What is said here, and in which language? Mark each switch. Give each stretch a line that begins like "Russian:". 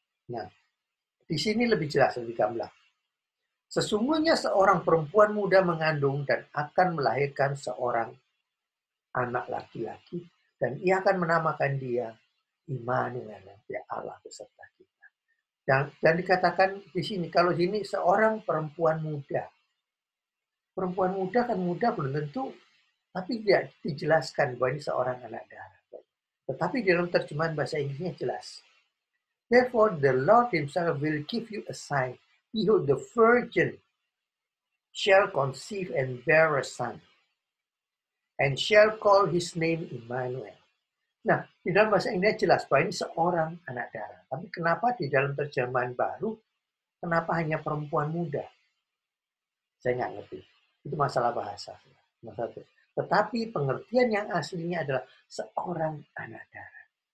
Indonesian: Nah, di sini lebih jelas, lebih gamblang. Sesungguhnya seorang perempuan muda mengandung dan akan melahirkan seorang anak laki-laki, dan ia akan menamakan dia Immanuel, ya Allah beserta kita. Dan dikatakan di sini, kalau ini seorang perempuan muda. Perempuan muda kan muda belum tentu, tapi tidak dijelaskan bahwa ini seorang anak darah. Tetapi dalam terjemahan bahasa Inggrisnya jelas.
English: Therefore the Lord himself will give you a sign. Behold, the virgin shall conceive and bear a son, and shall call his name Immanuel.
Indonesian: Nah, di dalam bahasa Inggris jelas bahwa ini seorang anak darah. Tapi kenapa di dalam terjemahan baru, kenapa hanya perempuan muda? Saya nggak ngerti. Itu masalah bahasa. Tetapi pengertian yang aslinya adalah seorang anak darah.